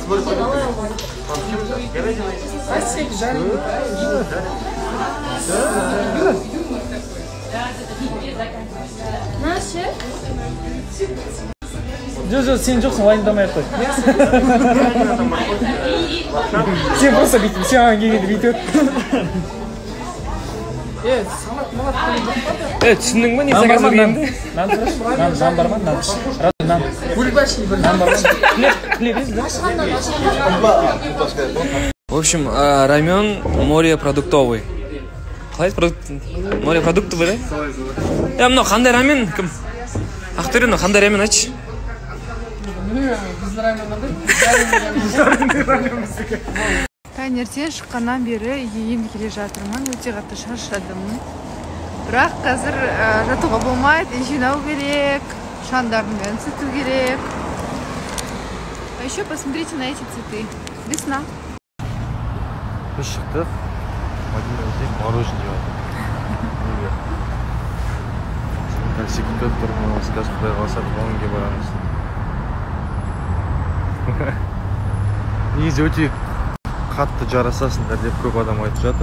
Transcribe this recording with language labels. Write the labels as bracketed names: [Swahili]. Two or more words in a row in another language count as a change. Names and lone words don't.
[Kazakh] Жоқ, сен жоқсың, уайымдамай қой. Сен просто бүйтіп, сен аған келгенде бүйтіп. Салат, малат. Түсіндің ба, не заказ бергенді? Нан тұраш? Нан бар ма? Нан. Бульбашный бір. Нан бар ма? [Russian] Хлеб ез, да? В общем, рамен морепродуктовый. [Kazakh] Қалай морепродуктовый, да? Мынау қандай рамен? Кім? Ақтөре, мынау қандай рамен айтшы? Таңертең шыққаннан бері енді келе жатырмын, өте қатты шаршадым. Бірақ қазір жатуға болмайды, жинау керек, шамдардың бәрін сүрту керек. [Russian] А еще посмотрите на эти цветы. Весна. [Kazakh] Біз шықтық, Мадинада мороженое жатыр. Такси күтіп тұрмыз, қазір Құдай қаласа Лондонға барамыз. Негізі өте қатты жарасасыңдар деп көп адам айтып жатыр.